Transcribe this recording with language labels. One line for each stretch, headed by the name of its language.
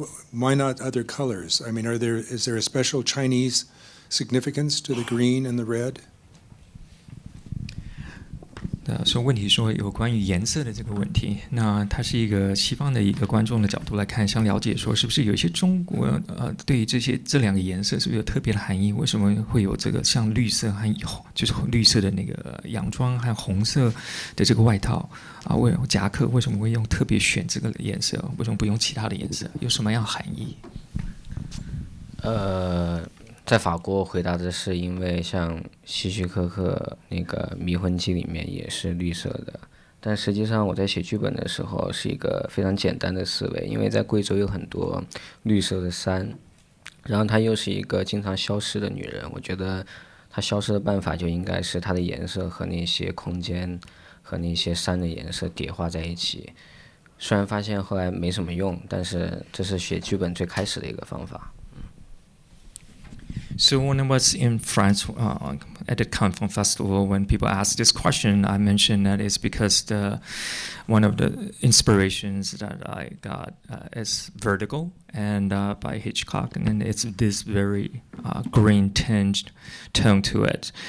English: Why not other colors? I mean, is there a special Chinese significance to the green and the red?
Chinese: 所以问题说有关于颜色的这个问题，那它是一个西方的一个观众的角度来看，想了解说是不是有一些中国对于这2个颜色是不是有特别的含义？为什么会有这个像绿色和就是绿色的那个洋装和红色的这个外套啊？夹克为什么会用特别选这个颜色？为什么不用其他的颜色？有什么样含义？在法国回答的是因为像希区柯克那个迷魂记里面也是绿色的，但实际上我在写剧本的时候是一个非常简单的思维，因为在贵州有很多绿色的山，然后她又是一个经常消失的女人，我觉得她消失的办法就应该是她的颜色和那些空间和那些山的颜色叠化在一起，虽然发现后来没什么用，但是这是写剧本最开始的一个方法。
English: So when I was in France at the Cannes Film Festival, when people asked this question, I mentioned that it's because one of the inspirations that I got is Vertigo and by Hitchcock, and it's this very green tinged tone to it.